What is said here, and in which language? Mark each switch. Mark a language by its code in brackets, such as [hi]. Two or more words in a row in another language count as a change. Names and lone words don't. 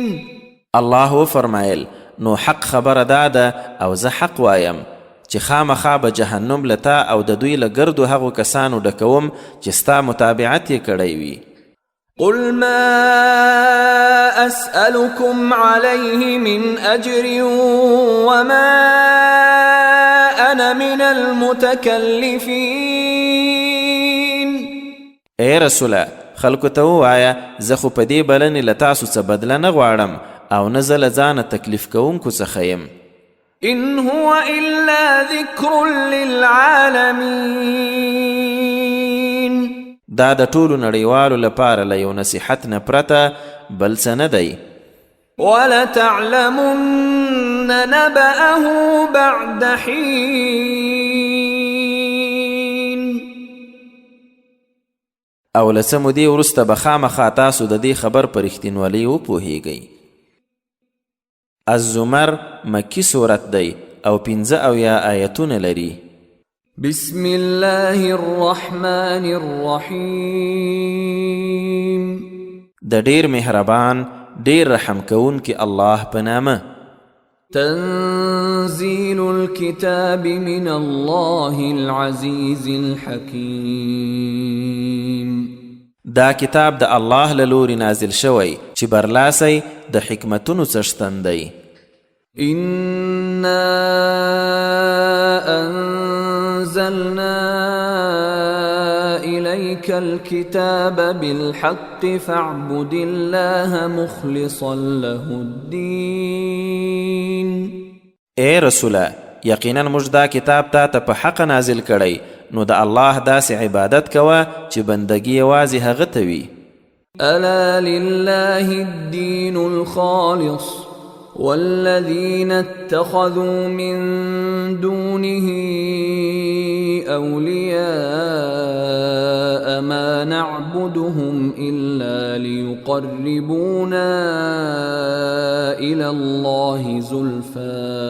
[ps] الله فرمایل نو حق خبره دا ده او زه حق وایم چې خامخا به جهنم لتا او د دوی له ګردو هغو کسانو ډکوم چې ستا متابعت یې کړی وي. [ar] قل ما أسألكم عليه من أجر وما أنا من المتكلفين. [ps] اے رسوله خلکو ته ووایه زه خو په دې بلنې له تاسو څه بدله نه غواړم او نه زه له ځانه تکلیف کوونکو څخه یم. [ar] إن هو إلا ذكر للعالمين. [ps] دا د ټولو نړیوالو لپاره له یو نصیحت نه پرته بل څه نه دی. [ar] ولتعلمن نبأه بعد حين. [ps] او له څه مودې وروسته به خامخا تاسو د دې خبر په رښتینولۍ وپوهیږئ. الزمر مکی صورت دی او 15 آیتونه لري. [ar] بسم الله الرحمن الرحیم. [ps] د ډیر مهربان ډیر رحم کوونکی الله په نامه. [ar] تنزيل الكتاب من الله العزيز الحكيم. [ps] دا کتاب د الله له لوري نازل شوی چې برلاسی د حکمتونو څښتن دی. [ar] إنا أنزلنا إليك الكتاب بالحق فاعبد الله مخلصا له الدين. [ps] اے رسوله یقینا موږ دا کتاب تا ته په حق نازل کړی نو د الله داسې عبادت کوه چې بندګي یوازې هغه ته وي. [ar] ألا لله الدين الخالص والذين اتخذوا من دونه أولياء ما نعبدهم إلا ليقربونا إلى الله زلفى